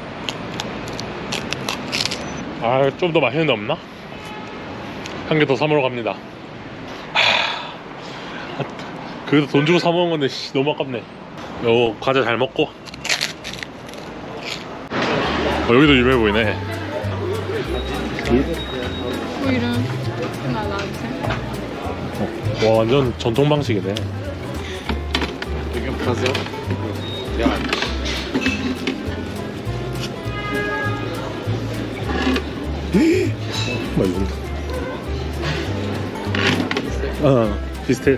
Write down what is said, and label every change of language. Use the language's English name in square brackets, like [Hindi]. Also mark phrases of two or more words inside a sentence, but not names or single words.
[Korean] 아, 좀 더 맛있는 데 없나? 한 개 더 사 먹으러 갑니다. 그래도 돈 주고 사 먹은 건데 씨, 너무 아깝네. 요 과자 잘 먹고. 여기도 유명해 보이네. [Turkish] Buyurun. Şunlarla abi sen. [Korean] 와, 완전 전통 방식이네. 맛있다. 비슷해.